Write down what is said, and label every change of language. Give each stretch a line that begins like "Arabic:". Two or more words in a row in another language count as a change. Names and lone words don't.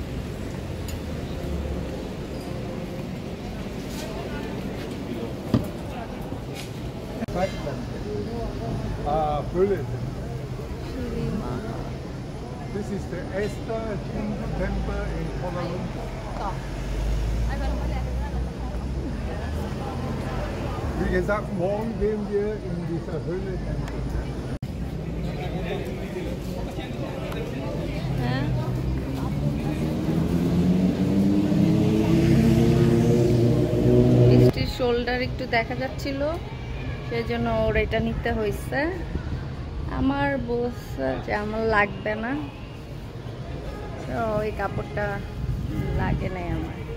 German: Höhle.
English: This is the Esther Hindu Temple in Kuala Lumpur.
German: Wie gesagt, morgen gehen wir in dieser Höhle.
Bangla: বৃষ্টির শোল্ডার একটু দেখা যাচ্ছিল, সেই জন্য ওর এটা নিতে হয়েছে। আমার বলছে যে আমার লাগবে না, তো ওই কাপড়টা লাগে নাই আমার।